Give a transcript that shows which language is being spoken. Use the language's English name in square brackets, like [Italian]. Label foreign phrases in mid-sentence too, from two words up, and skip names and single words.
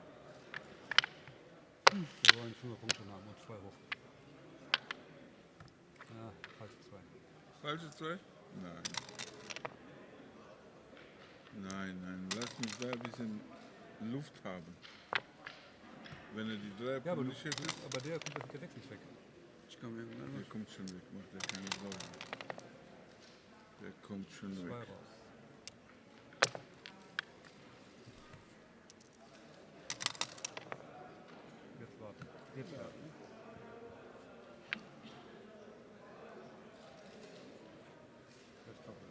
[German] Wir wollen 5 Punkte haben und 2 hoch. Ah, falsche 2. Falsche 2? Nein. Nein, lass mich da ein bisschen Luft haben. Wenn er die 3 Ja, aber, nicht hätte, aber der kommt das Gedeck nicht weg. [Turkish] Çıkamıyor bunlar [German] der [Turkish] var. [German] kommt schon weg, macht er keine Sorgen. Der kommt schon 2 weg. raus. Jetzt warten. Jetzt warten. Jetzt doppeln.